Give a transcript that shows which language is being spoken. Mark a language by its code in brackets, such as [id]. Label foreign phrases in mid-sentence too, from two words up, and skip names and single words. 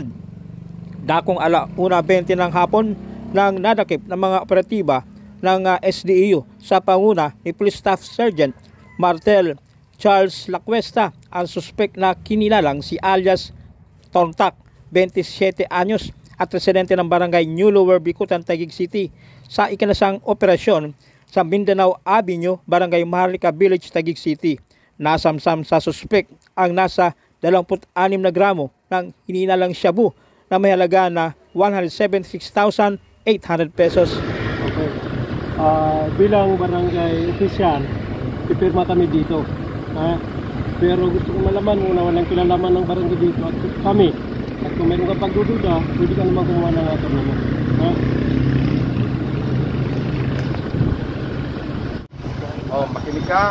[tl] Dakong 1:20 ng hapon nang nadakip ng mga operatiba ng SDEU sa panguna ni Police Staff Sergeant Martel Charles Lacuesta ang suspek na kinilalang si alias Tontak, 27 anyos at residente ng barangay New Lower Bicutan, Taguig City sa ikinasang operasyon sa Mindanao Avenue, Barangay Maharlika Village, Taguig City. Nasamsam sa suspek ang nasa 26 na gramo ng hininalang shabu na may halaga na 176,800 pesos. Okay. Bilang barangay official, pipirma kami dito. Pero gusto ko malaman muna walang kinalaman ng barangay dito at kami. At kung mayroon ka pagdududa, pwede ka naman kumuha ng ato naman. Makinig ka.